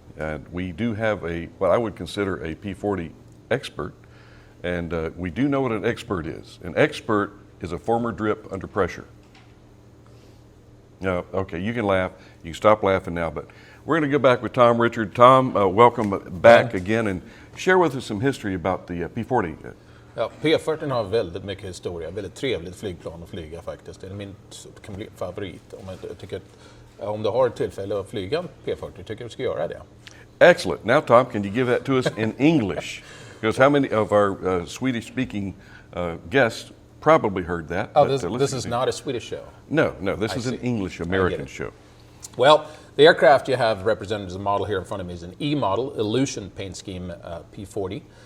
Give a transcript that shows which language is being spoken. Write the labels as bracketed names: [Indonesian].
[English] And we do have what I would consider a P-40 expert, and we do know what an expert is. An expert is a former drip under pressure. Okay, you can laugh, you can stop laughing now, but we're going to go back with Thom Richard. Thom, welcome back again and share with us some history about the P-40. [Swedish] Ja, P-40 har väldigt mycket historia, väldigt trevligt flygplan att flyga faktiskt. Det är min favorit. Om du har ett tillfälle att flyga en P-40 tycker du ska göra det. [English] Excellent. Now Thom, can you give that to us in English? Because how many of our Swedish-speaking guests probably heard that? Oh, this is not a Swedish show. No, this is an English-American show. Well, the aircraft you have represented as a model here in front of me is an E model, Illusion paint scheme P-40.